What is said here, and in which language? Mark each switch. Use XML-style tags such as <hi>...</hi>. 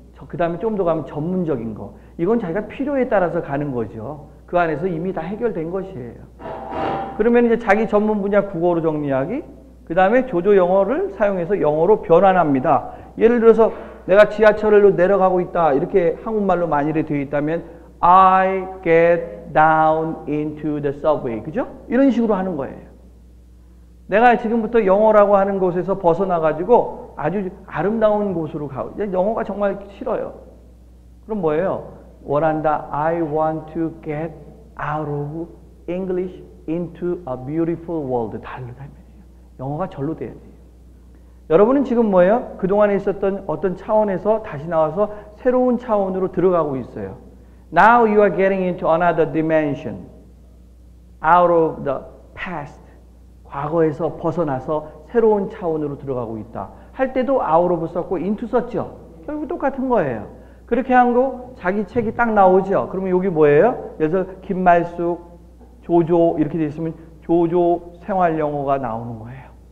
<ko>그 다음에 좀 더 가면 전문적인 거. 이건 자기가 필요에 따라서 가는 거죠. 그 안에서 이미 다 해결된 것이에요. 그러면 이제 자기 전문 분야 국어로 정리하기, 그 다음에 조조 영어를 사용해서 영어로 변환합니다. 예를 들어서 내가 지하철로 내려가고 있다. 이렇게 한국말로 만일에 되어 있다면</ko> <en>I get down into the subway.</en> <ko>그죠? 이런 식으로 하는 거예요. 내가 지금부터 영어라고 하는 곳에서 벗어나가지고 아주 아름다운 곳으로 가고, 영어가 정말 싫어요. 그럼 뭐예요? 원한다.</ko> <en>I want to get out of English into a beautiful world.</en> <ko>다르다면. 영어가 절로 돼야 돼요. 여러분은 지금 뭐예요? 그동안에 있었던 어떤 차원에서 다시 나와서 새로운 차원으로 들어가고 있어요.</ko> <en>Now you are getting into another dimension. Out of the past.</en> <ko>과거에서 벗어나서 새로운 차원으로 들어가고 있다. 할 때도 out of 썼고 into 썼죠. 결국 똑같은 거예요. 그렇게 한 거 자기 책이 딱 나오죠. 그러면 여기 뭐예요? 예를 들어서 김말숙, 조조 이렇게 돼 있으면 조조 생활영어가 나오는 거예요.</ko>